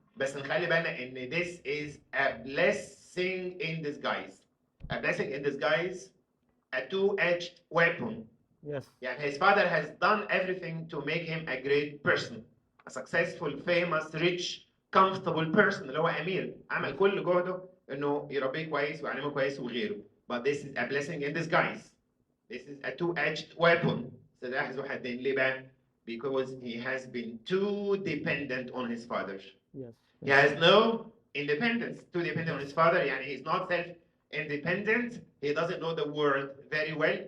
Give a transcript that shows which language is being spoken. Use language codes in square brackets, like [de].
[ar] بس نخلي بالنا ان [en] this is a blessing in disguise. A blessing in disguise, a two-edged weapon. Yes. يعني his father has done everything to make him a great person, a successful, famous, rich, comfortable person [ar] اللي هو [en] أمير. [ar] عمل كل جهده إنه يربيه كويس ويعلمه كويس وغيره. [en] But this is a blessing in disguise. This is a two-edged weapon. [ar] سلاح ذو حدين. ليه بقى؟ [en] Because he has been too dependent on his father. Yes. He has no independence. Too dependent on his father. يعني he's not self-independent. He doesn't know the world very well.